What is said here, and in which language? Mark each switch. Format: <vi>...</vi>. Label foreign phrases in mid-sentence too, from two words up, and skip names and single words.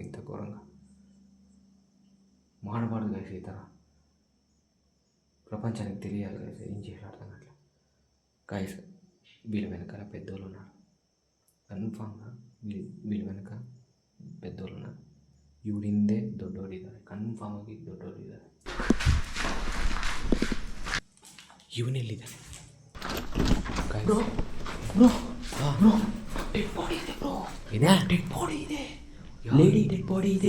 <te>ఇంత ఘోరంగా</te> <kn>ಮಾಡಬಾರ್ದು ಗೈಸ್. ಈ ಥರ</kn> <te>ప్రపంచానికి తెలియాలి గైస్. ఏం చేయాలి అర్థం కావట్లేదు. గైస్ వీళ్ళ వెనకాల పెద్దోళ్ళు ఉన్నారు, కన్ఫామ్గా వీళ్ళ వెనక పెద్దోళ్ళు ఉన్నారు.</te> <kn>ಇವರಿಂದೆ ದೊಡ್ಡೋರು ಇದ್ದಾರೆ, ಕನ್ಫರ್ಮ್ ಆಗಿ ದೊಡ್ಡೋರು ಇದ್ದಾರೆ. ಇವನೆಲ್ಲಿದ್ದಾನೆ?</kn> <en>dead body</en> <kn>ಇದೆ ಬ್ರೋ. ಇದೆ</kn> <en>dead body</en> <kn>ಇದೆ,</kn> <en>lady dead body</en> <kn>ಇದೆ.</kn>